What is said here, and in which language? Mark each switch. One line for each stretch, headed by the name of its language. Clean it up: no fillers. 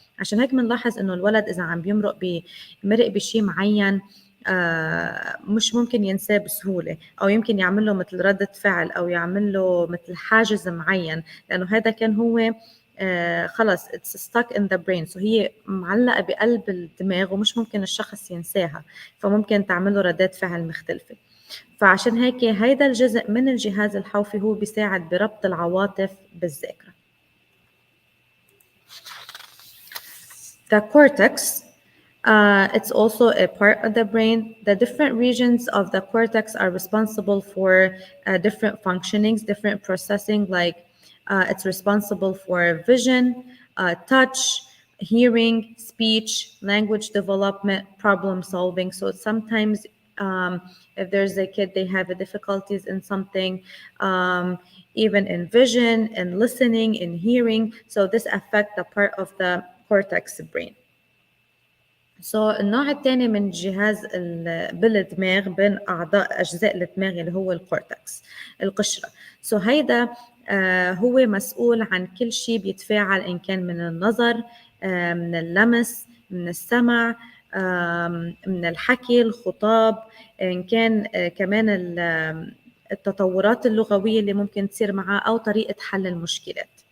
Arabic: عشان هيك بنلاحظ إنه الولد إذا عم بيمرق بشيء معين مش ممكن ينساه بسهولة، أو يمكن يعمل له مثل ردة فعل أو يعمل له مثل حاجز معين، لأنه هذا كان هو خلص
English: it's stuck in the brain.
Arabic: So هي معلقة بقلب الدماغ ومش ممكن الشخص ينساها، فممكن تعمل له ردات فعل مختلفة. فعشان هيك هيدا الجزء من الجهاز الحوفي هو بيساعد بربط العواطف بالذاكرة.
English: The cortex, it's also a part of the brain. The different regions of the cortex are responsible for different functionings, different processing, like it's responsible for vision, touch, hearing, speech, language development, problem solving. So sometimes if there's a kid, they have difficulties in something, even in vision, in listening, in hearing. So this affects the part of the cortex brain.
Arabic: النوع الثاني من الجهاز بالدماغ بين أعضاء أجزاء الدماغ اللي هو الكورتكس، القشرة. هيدا هو مسؤول عن كل شيء بيتفاعل، إن كان من النظر، من اللمس، من السمع، من الحكي، الخطاب، إن كان كمان التطورات اللغوية اللي ممكن تصير معاه أو طريقة حل المشكلات.